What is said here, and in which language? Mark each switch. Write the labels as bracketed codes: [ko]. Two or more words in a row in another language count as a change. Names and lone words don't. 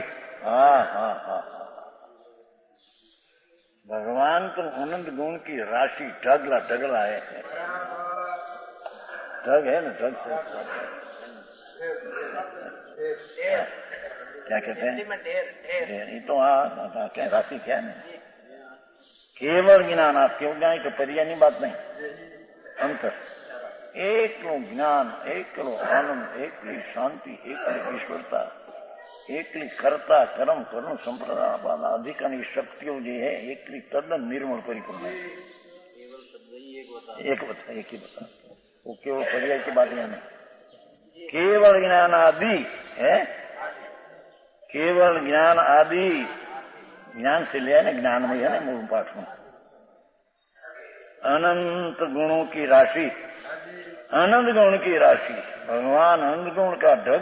[hi] हाँ हाँ हाँ भगवान तो अनंत गुण की राशि [gu] ઢગલા ઢગલા [hi] है, ढग है ना ढग से क्या कहते हैं ये तो हाँ क्या राशि क्या है केवल ज्ञान आप केवल ज्ञान तो पर्यायनी बात नहीं, [gu] અંતર એકલો જ્ઞાન એકલો આનંદ એકલી શાંતિ એકલી ઈશ્વરતા એકલી કરતા કર્મ કર્મ સંપ્રદાન અધિકારની શક્તિઓ જે હૈ એકલી તદ્દન નિર્મળ પરિપૂર્ણ હૈ। [hi] एक ही बता वो केवल पर्याय की बात नहीं, केवल ज्ञान आदि है, केवल ज्ञान आदि ज्ञान से लिया ना ज्ञान में है ना मूल पाठ में अनंत गुणों की राशि, अनंत गुण की राशि भगवान अनंत गुण का ढग।